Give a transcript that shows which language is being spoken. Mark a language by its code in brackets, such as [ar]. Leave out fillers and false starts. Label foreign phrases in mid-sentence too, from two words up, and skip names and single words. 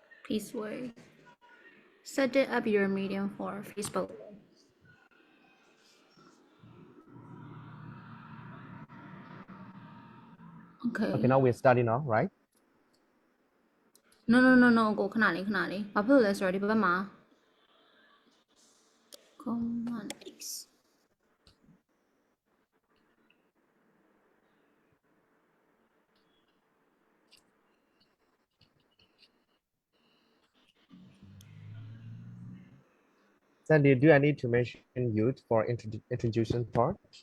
[en] Peace way. Set it up your medium for Facebook. Okay. Okay, now we're starting now, right? [my] No ကိုခဏလေးဘာဖြစ်လို့လဲဆိုတော့ဒီဘက်မှာ Command X [en] Sandy, do I need to mention you for introduction part?